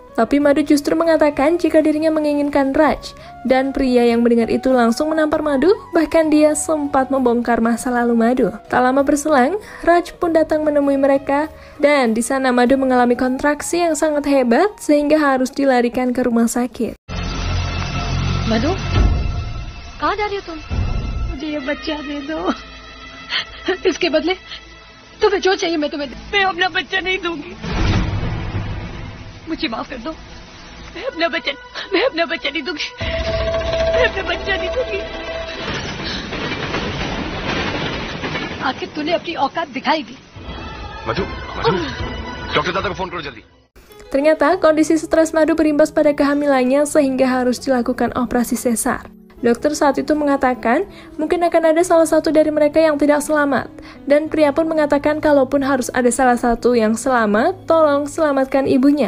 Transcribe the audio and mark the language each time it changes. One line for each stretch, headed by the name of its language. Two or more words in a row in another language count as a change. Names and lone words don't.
Indonesian: Tapi Madhu justru mengatakan jika dirinya menginginkan Raj, dan pria yang mendengar itu langsung menampar Madhu, bahkan dia sempat membongkar masa lalu Madhu. Tak lama berselang, Raj pun datang menemui mereka, dan di sana Madhu mengalami kontraksi yang sangat hebat sehingga harus dilarikan ke rumah sakit.
Hindi: मधु कहाँ जा रही हो तुम? मुझे ये बच्चा दे दो, इसके बदले तुम्हें जो चाहिए मैं अपना बच्चा नहीं दूंगी। मुझे माफ कर दो, मैं अपना बच्चा नहीं दूंगी, मैं अपना बच्चा नहीं दूंगी। आखिर तूने अपनी औकात दिखाई दी। मधु, डॉक्टर दादा को फोन करो जल्दी।
Indonesian: Ternyata kondisi stres Madhu berimbas pada kehamilannya sehingga harus dilakukan operasi sesar. Dokter saat itu mengatakan mungkin akan ada salah satu dari mereka yang tidak selamat. Dan pria pun mengatakan kalaupun harus ada salah satu yang selamat, tolong selamatkan ibunya.